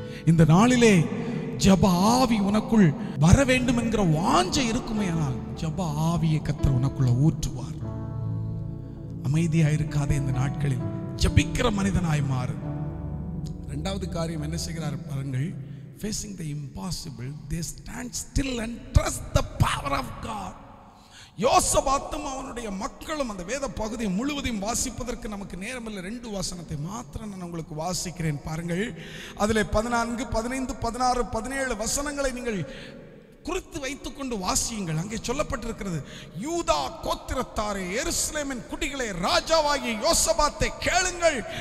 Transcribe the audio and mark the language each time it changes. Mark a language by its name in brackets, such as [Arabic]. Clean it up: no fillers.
[Tamil] இந்த நாளிலே ஜப ஆவி உனக்குள் வர வேண்டும் என்கிற வாஞ்சை இருக்குமே. ஆனால் ஜப ஆவியை கர்த்தர் உனக்குள்ள ஊற்றுவார். அமைதியாக இருக்காதே இந்த நாட்களில், ஜபிக்கிற மனிதனாய் மாறு. இரண்டாவது காரியம் என்ன செய்கிறார் பாருங்கள். [English] facing the impossible, they stand still and trust the power of God. [Tamil] யோசபாத்தும் அவனுடைய மக்களும் அந்த வேத பகுதியை முழுவதையும் வாசிப்பதற்கு நமக்கு நேரமில்லை. 2 வசனத்தை மாத்திரம் நான் உங்களுக்கு வாசிக்கிறேன் பாருங்கள். அதிலே 14, 15, 16, 17 வசனங்களை நீங்கள் குறித்து வைத்துக்கொண்டு வாசியுங்கள். அங்கே சொல்லப்பட்டிருக்கிறது, யூதா கோத்திரத்தாரே, எருசலேமின் குடிகளே, ராஜாவாகிய யோசபாத்தை கேளுங்கள்.